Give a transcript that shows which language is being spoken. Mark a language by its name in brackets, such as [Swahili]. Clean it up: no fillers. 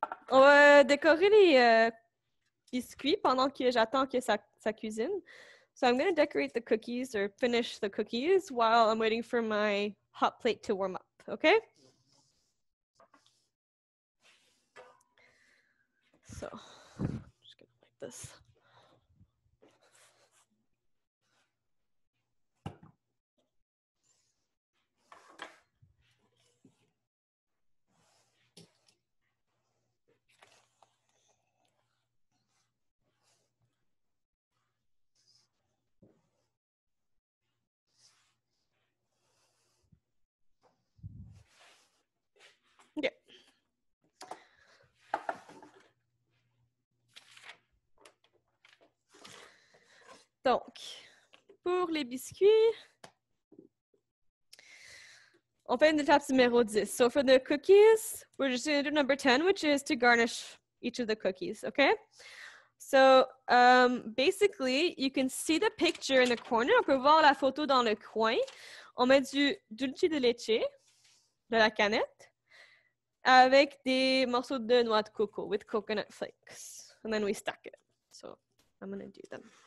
[French] On va décorer les biscuits pendant que j'attends que ça cuisine. [English] So I'm going to decorate the cookies or finish the cookies while I'm waiting for my hot plate to warm up. Okay? So, I'm just going to like this. Okay. [French] Donc, pour les biscuits, on fait une étape numéro 10. [English] So for the cookies, we're just going to do number 10, which is to garnish each of the cookies, okay? So basically, you can see the picture in the corner. [French] On peut voir la photo dans le coin. On met du dulce de leche, de la canette, avec des morceaux de noix de coco [English] with coconut flakes. And then we stack it. So I'm going to do them.